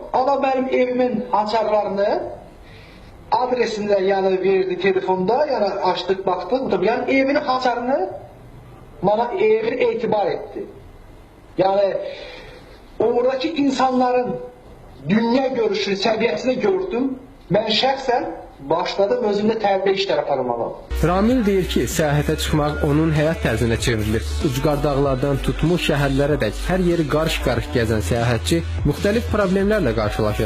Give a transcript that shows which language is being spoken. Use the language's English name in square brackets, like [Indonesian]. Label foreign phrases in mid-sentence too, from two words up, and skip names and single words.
[Turkish] Ama benim evimin açarlarını, adresini de yani verdi telefonda, yani açtık baktık, yani evinin açarını bana evine itibar etti. Yani oradaki insanların dünya görüşü səviyyəsini gördüm. [Azerbaijani] Mən şəxsən başladım özümdə tərbiyə işləri aparmağa. Ramil deyir ki, səyahətə çıxmaq onun həyat tərzinə çevrilir. Ucqar dağlardan tutmuş şəhərlərədək hər yeri qarış-qarış gəzən səyahətçi müxtəlif problemlərlə qarşılaşır.